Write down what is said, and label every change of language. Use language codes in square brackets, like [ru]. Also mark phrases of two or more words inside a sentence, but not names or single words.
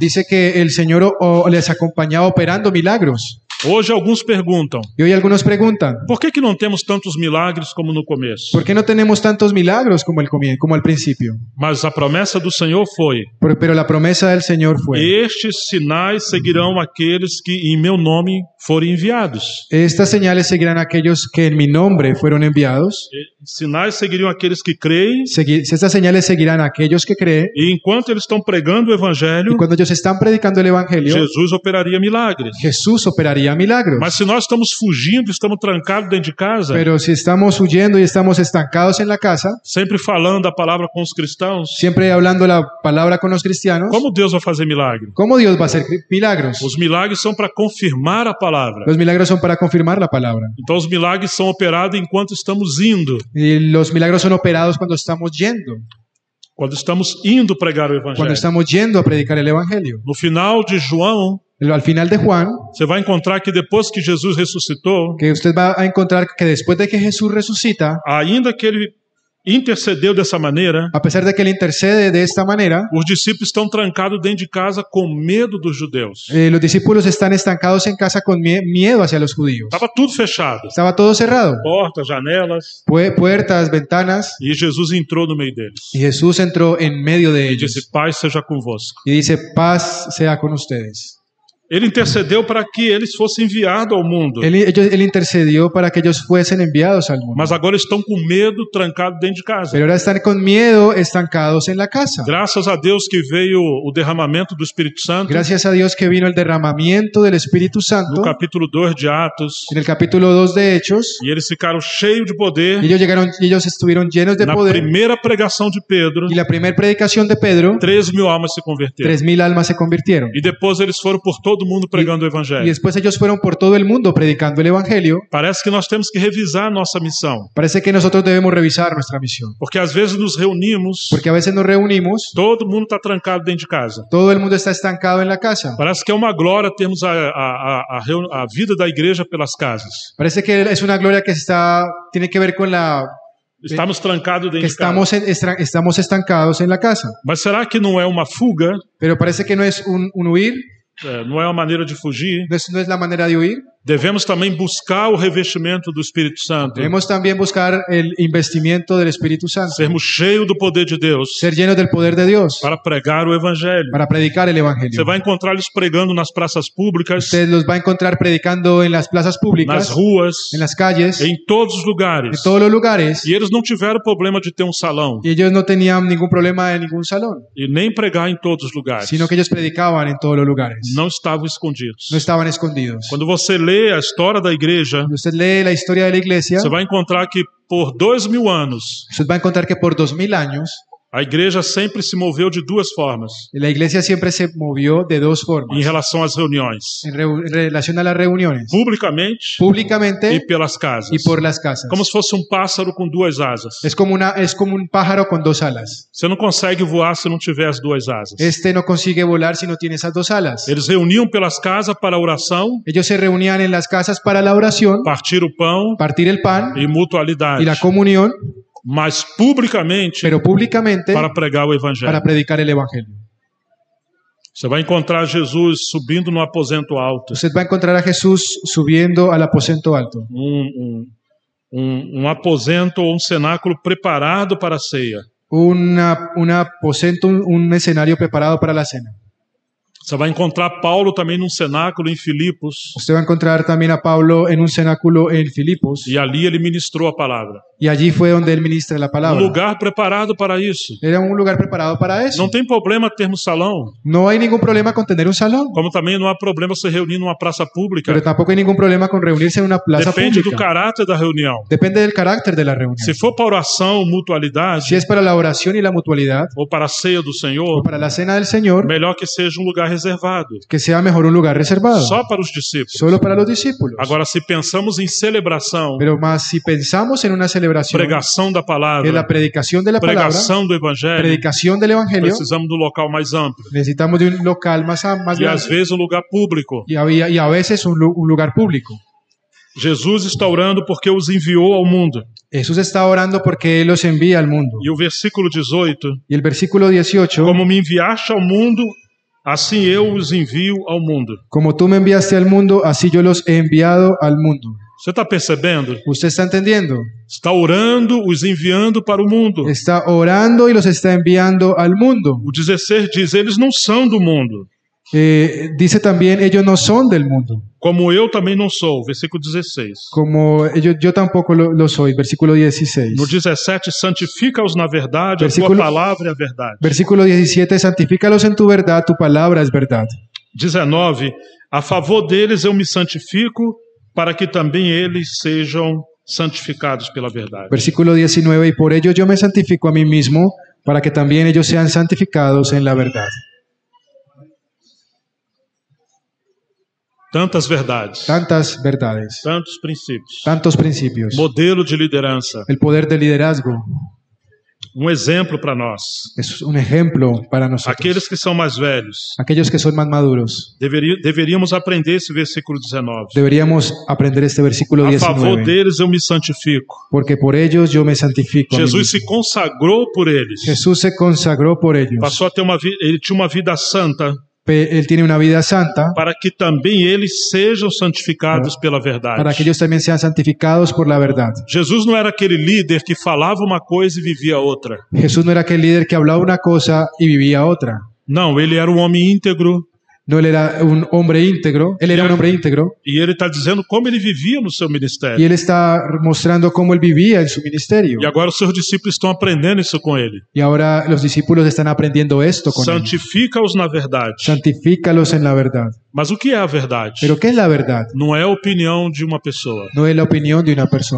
[es] dice que el Señor les acompañaba operando milagros. [pt] Hoje alguns perguntam, [es] Y hoy algunos preguntan, [pt] por que não temos tantos milagres como no começo? [es] ¿por qué no tenemos tantos milagros como al principio? [pt] Mas a promessa do Senhor foi: [es] Pero la promesa del Señor fue, [pt] estes sinais seguirão aqueles que em meu nome forem enviados. [es] estas señales seguirán a aquellos que en mi nombre fueron enviados. [pt] Sinais seguiriam aqueles que creem, [es] Estas señales seguirán a aquellos que creen. [pt] e enquanto eles estão pregando o evangelho, [es] Y cuando ellos están predicando el Evangelio, [pt] Jesus operaria milagres. [es] Jesús operaría milagros. [pt] Mas se nós estamos fugindo, estamos trancados dentro de casa, [es] Pero si estamos huyendo y estamos estancados en la casa, [pt] sempre falando a palavra com os cristãos, [es] siempre hablando la palabra con los cristianos, [pt] como Deus vai fazer milagre? [es] ¿cómo Dios va a hacer milagros? [pt] Os milagres são para confirmar a palavra. [es] Los milagros son para confirmar la palabra. [pt] Então os milagres são operados enquanto estamos indo. [es] Y los milagros son operados cuando estamos yendo [pt] Pregar o [es] cuando [pt] evangelho. [es] estamos yendo a predicar el Evangelio. [pt] No final de João, [es] Al final de Juan, [pt] você vai encontrar que depois que Jesus ressuscitou, [es] que usted va a encontrar que después de que Jesús resucita, [pt] ainda que ele intercedeu dessa maneira, [es] a pesar de que Él intercede de esta manera, [pt] os discípulos estão trancados dentro de casa com medo dos judeus. [es] los discípulos están estancados en casa con miedo hacia los judíos. [pt] Estava tudo fechado. [es] Estaba todo cerrado, [pt] Portas, janelas. [es] puertas, ventanas, [pt] E Jesus entrou no meio deles. [es] y Jesús entró en medio de [pt] E [es] ellos [pt] disse: Paz seja convosco. [es] y dice, paz sea con ustedes. [pt] Ele intercedeu para que eles fossem enviados ao mundo. [es] Él intercedió para que ellos fuesen enviados al mundo. [pt] Mas agora estão com medo, trancados dentro de casa. [es] Pero ahora están con miedo, estancados en la casa. [pt] Graças a Deus que veio o derramamento do Espírito Santo. [es] Gracias a Dios que vino el derramamiento del Espíritu Santo [pt] No capítulo 2 de Atos. [es] en el capítulo 2 de Hechos. [pt] E eles ficaram cheios de poder. [es] Ellos estuvieron llenos de [pt] Na [es] poder. [pt] primeira pregação de Pedro, [es] Y la primera predicación de Pedro, [pt] 3.000 almas se converteram. [es] 3.000 almas se convirtieron. [pt] E depois eles foram por todo mundo pregando o [es] Y [pt] evangelho. [es] después ellos fueron por todo el mundo predicando el Evangelio. [pt] Parece que nós temos que revisar a nossa missão. [es] Parece que nosotros debemos revisar nuestra misión. [pt] Porque às vezes nos reunimos, [es] Porque a veces nos reunimos, [pt] todo mundo está trancado dentro de casa. [es] todo el mundo está estancado en la casa. [pt] Parece que é uma glória termos a vida da igreja pelas casas. [es] Parece que es una gloria que tiene que ver con [pt] Estamos trancados [es] que [pt] dentro de casa. [es] estamos estancados en la casa. [pt] Mas será que não é uma fuga? [es] Pero parece que no es un huir, [pt] Não é uma maneira de fugir? [es] no es la manera de huir. [pt] Devemos também buscar o revestimento do Espírito Santo. [es] Debemos también buscar el investimiento del Espíritu Santo, [pt] Sermos cheios do poder de Deus [es] ser llenos del poder de Dios [pt] para pregar o evangelho. [es] para predicar el [pt] Você [es] Evangelio. [pt] vai encontrar eles pregando nas praças públicas, [es] Usted los va a encontrar predicando en las plazas [pt] nas [es] públicas, [pt] ruas, [es] en las calles, [pt] em todos os [es] en [pt] lugares. [es] todos los lugares. [pt] E eles não tiveram problema de ter um salão [es] Y ellos no tenían ningún problema en ningún salón, [pt] e nem pregar em todos os lugares. [es] sino que ellos predicaban en todos los lugares. [pt] Não estavam escondidos. [es] No estaban escondidos. [pt] Quando você lê a história da igreja, [es] Cuando usted lee la historia de la iglesia, [pt] você vai encontrar que por 2.000 anos [es] usted va a encontrar que por 2000 años [pt] a igreja sempre se moveu de duas formas [es] la iglesia siempre se movió de dos [pt] em [es] formas [pt] relação às reuniões: [es] en relación a las reuniones, [pt] publicamente [es] públicamente [pt] e pelas casas, [es] y por las casas. [pt] como se fosse um pássaro com duas asas. [es] Es como un pájaro con dos alas. [pt] Você não consegue voar se não tiver as duas asas. [es] Este no consigue volar si no tiene esas dos alas. [pt] Eles reuniam pelas casas para a oração, [es] Ellos se reunían en las casas para la oración, [pt] partir o pão [es] partir el pan [pt] e mutualidade, [es] y la comunión, [pt] mas publicamente [es] pero públicamente [pt] para pregar o evangelho. [es] para predicar el Evangelio. [pt] Você vai encontrar Jesus subindo no aposento alto, [es] Usted va a encontrar a Jesús subiendo al aposento alto. [pt] um aposento ou um cenáculo preparado para a ceia. [es] Un aposento, un escenario preparado para la cena. [pt] Você vai encontrar Paulo também num cenáculo em Filipos, [es] Usted va a encontrar también a Pablo en un cenáculo en Filipos, [pt] e ali ele ministrou a palavra. [es] y allí fue donde él ministra la palabra. [pt] Lugar preparado para isso. [es] Era un lugar preparado para eso. [pt] Não tem problema termos salão, [es] No hay ningún problema con tener un salón, [pt] como também não há problema se reunir numa praça pública. [es] pero tampoco hay ningún problema con reunirse en una plaza [pt] Depende do [es] pública. [pt] caráter da reunião. [es] Depende del carácter de la reunión. [pt] Se for para oração, [es] Si [pt] mutualidade, [es] es para la oración y la mutualidad, [pt] ou para a ceia do [es] o [pt] Senhor, [es] para la cena del Señor, [pt] melhor que seja um lugar reservado, [es] que sea mejor un lugar reservado, [pt] só para os discípulos. [es] solo para los discípulos. [pt] Agora, se pensamos em celebração, [es] Pero más si pensamos en una celebración, [pt] pregação da [es] en la [pt] palavra, [es] predicación de la palabra, [pt] pregação do evangelho, [es] predicación del Evangelio, [pt] precisamos do local mais amplo. [es] necesitamos de un local más [pt] E às [es] grande [pt] vezes um lugar público. [es] y a veces un lugar público. [pt] Jesus está orando porque os enviou ao mundo. [es] Jesús está orando porque Él los envía al mundo. [pt] E o versículo 18, [es] Y el versículo 18, [pt] como me enviaste ao mundo, assim eu os envio ao mundo. [es] como tú me enviaste al mundo, así yo los he enviado al mundo. [pt] Você está percebendo? [es] ¿Usted está entendiendo? [pt] Está orando, os enviando para o mundo. [es] Está orando y los está enviando al mundo. [pt] O 16 diz, eles não são do mundo, [es] Dice también, ellos no son del mundo, [pt] como eu também não sou. [es] Versículo 16. como yo tampoco lo soy. Versículo 16. [pt] No 17, santifica-os na verdade, a [es] Versículo- [pt] tua palavra é a verdade. [es] Versículo 17, santifícalos en tu verdad, tu palabra es verdad. [pt] 19, a favor deles eu me santifico, para que também eles sejam santificados pela verdade. [es] Versículo 19, y por ello yo me santifico a mí mismo, para que también ellos sean santificados en la verdad. [pt] Tantas verdades, [es] Tantas verdades, [pt] tantos princípios. [es] tantos principios. [pt] Modelo de liderança, [es] El poder del liderazgo [pt] exemplo para nós. [es] es un ejemplo para nosotros. [pt] Aqueles que são mais velhos, [es] Aquellos que son más maduros, [pt] deveríamos aprender esse versículo 19. [es] deberíamos aprender este versículo [pt] A favor [es] 19, [pt] deles eu me santifico. [es] porque por ellos yo me santifico. a mí [pt] Jesus [es] mismo. [pt] se consagrou por eles. [es] Jesús se consagró por ellos. [pt] Passou a ter ele tinha uma vida santa, [es] Él tiene una vida santa [pt] para que também eles sejam santificados pela verdade. [es] para que ellos también sean santificados por la verdad. [pt] Jesus não era aquele líder que falava uma coisa e vivia outra. [es] Jesús no era aquel líder que hablaba una cosa y vivía otra. [pt] Não, ele era um homem íntegro [es] No, él era un hombre íntegro. Él era un hombre íntegro [pt] e ele está dizendo como ele vivia no seu [es] y [pt] ministério. [es] él está mostrando cómo él vivía en su ministerio. [pt] E agora os seus discípulos estão aprendendo isso com ele. [es] Y ahora los discípulos están aprendiendo esto con él. [pt] Santifica-os na verdade. [es] Santifícalos en la verdad. [pt] Mas o que é a verdade? [es] Pero ¿qué es la verdad? [pt] Não é a opinião de uma pessoa. [es] No es la opinión de una persona.